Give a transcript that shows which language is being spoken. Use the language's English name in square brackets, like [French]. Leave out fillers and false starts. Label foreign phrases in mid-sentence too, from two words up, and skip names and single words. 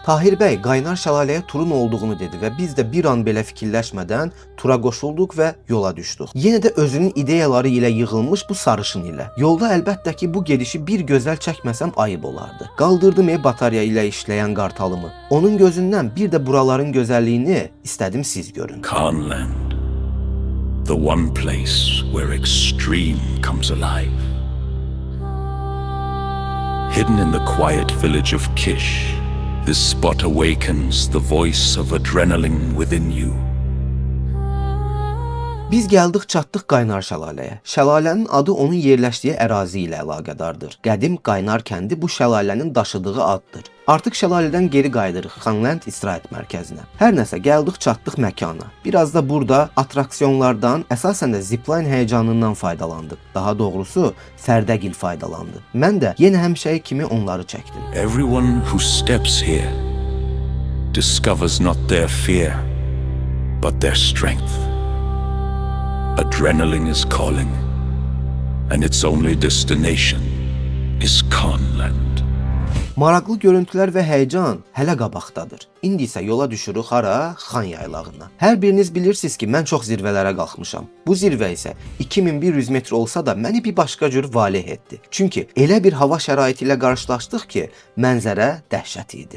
[Azerbaijani] Tahir bəy qaynar şəlaləyə turun olduğunu dedi və biz də bir an belə fikirləşmədən tura qoşulduq və yola düşdük. Yenə də özünün ideyaları ilə yığılmış bu sarışın ilə. Yolda əlbəttə ki, bu gedişi bir gözəl çəkməsəm ayıb olardı. Qaldırdım batarya ilə işləyən qartalımı. Onun gözündən bir də buraların gözəlliyini istədim siz görün. [English] Khanland, the one place where extreme comes alive. Hidden in the quiet village of Kish, this spot awakens the voice of adrenaline within you. [Azerbaijani] Biz gəldik çatdıq Qaynar şəlaləyə. Şəlalənin adı onun yerləşdiyi ərazi ilə əlaqədardır. Qədim Qaynar kəndi bu şəlalənin daşıdığı addır. Artıq şəlalədən geri qayıdırıq Xanlənd istirahət mərkəzinə. Hər nəsə gəldik çatdıq məkana. Biraz da burada atraksiyonlardan, əsasən də zipline həyəcanından faydalandıq. Daha doğrusu Fərdəgil faydalandı. Mən də yenə həmişəki kimi onları çəkdim. [English] Everyone who steps here discovers not their fear, but their strength. Adrenaline is calling, and its only destination is Khanland. [Azerbaijani] Maraqlı görüntülər və həyəcan hələ qabaqdadır. İndi isə yola düşürük hara? Xan yaylağına. Hər biriniz bilirsiniz ki, mən çox zirvələrə qalxmışam. Bu zirvə isə 2100 metr olsa da məni bir başqa cür valeh etdi. Çünki elə bir hava şəraiti ilə qarşılaşdıq ki, mənzərə dəhşət idi.